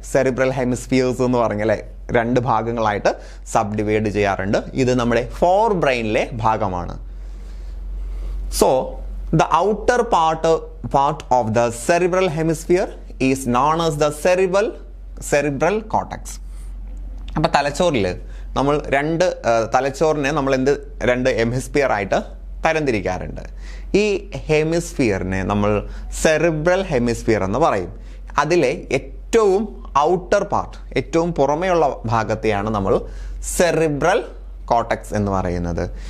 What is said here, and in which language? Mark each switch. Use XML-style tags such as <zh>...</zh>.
<ml>Cerebral hemispheres എന്ന് പറഞ്ഞല്ലേ രണ്ട് ഭാഗങ്ങളായിട്ട് സബ് ഡിവൈഡ് ചെയ്യാറുണ്ട്. ഇത് നമ്മുടെ ഫോർ ബ്രെയിനിലെ ഭാഗമാണ്.</ml> <en>So the outer part of the cerebral hemisphere is known as the cerebral cortex.</en> <ml>അപ്പോൾ തലച്ചോറിൽ നമ്മൾ തലച്ചോറിനെ നമ്മൾ രണ്ട് ഹെമിസ്ഫിയർ ആയിട്ട് തരംതിരിക്കാറുണ്ട്. ഈ ഹെമിസ്ഫിയറിനെ നമ്മൾ സെറിബ്രൽ ഹെമിസ്ഫിയർ എന്ന് പറയും. അതിലെ ഏറ്റവും ഔട്ടർ പാർട്ട്, ഏറ്റവും പുറമേയുള്ള ഭാഗത്തെയാണ് നമ്മൾ സെറിബ്രൽ കോർട്ടക്സ് എന്ന് പറയുന്നത്.</ml>